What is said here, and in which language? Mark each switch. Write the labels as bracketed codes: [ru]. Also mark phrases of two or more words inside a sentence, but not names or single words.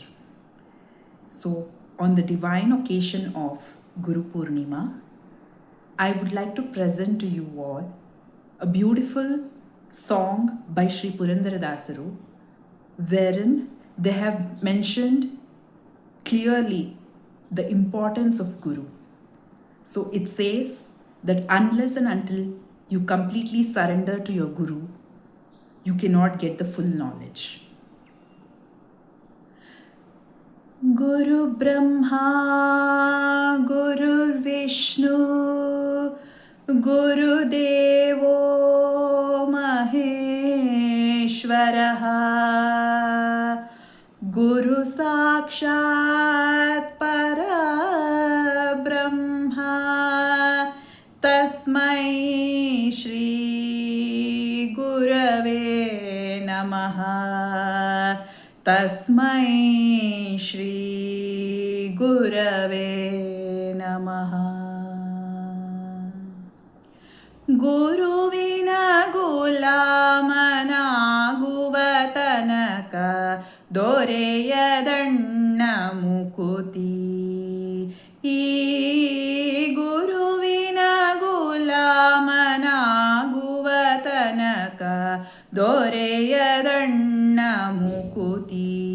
[en] So, on the divine occasion of Guru Purnima, I would like to present to you all a beautiful song by Sri Purandaradasaru, wherein they have mentioned clearly the importance of Guru. So it says that unless and until you completely surrender to your Guru, you cannot get the full knowledge. [sa] गुरु ब्रह्मा, गुरु विष्णु, गुरु देवो महेश्वरः, गुरु साक्षात् पर ब्रह्म, तस्मै श्री गुरवे नमः. तस्मै श्री गुरवे नमः. [kn] ಗುರುವಿನ ಗುಲಾಮನಾಗುವ ತನಕ ದೊರೆಯದಣ್ಣ ಮುಕುತಿ. ಈ ಗುರುವಿನ ಗುಲಾಮನಾಗುವ ತನಕ ದೊರೆಯದಣ್ಣ ಮುಕುತಿ.